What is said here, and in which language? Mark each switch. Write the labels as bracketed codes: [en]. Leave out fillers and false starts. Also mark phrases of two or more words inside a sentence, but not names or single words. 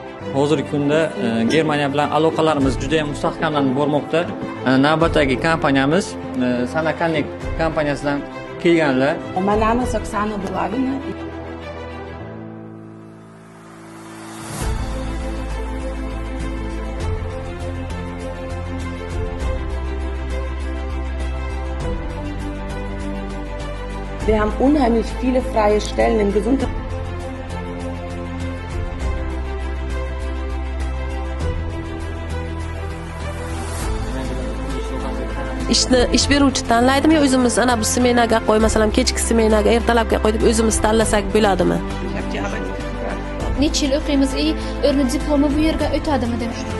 [uz] Hozirgi kunda Germaniya bilan aloqalarimiz juda ham mustahkamlanib bormoqda. Navbatdagi kompaniyamiz Sanakanlik kompaniyasidan kelganlar. [de] Mein Name ist Oksana Bulagina. Wir haben unheimlich viele freie Stellen im Gesundheits. [uz] ish beruvchi tanlaydimi yo o'zimiz ana bu smenaga qo'y, masalan, kechki smenaga, ertalabga qo'y deb o'zimiz tanlasak bo'ladimi? Necha yil o'qiymiz, o'rni diplomi bu yerga o'tadimi deb.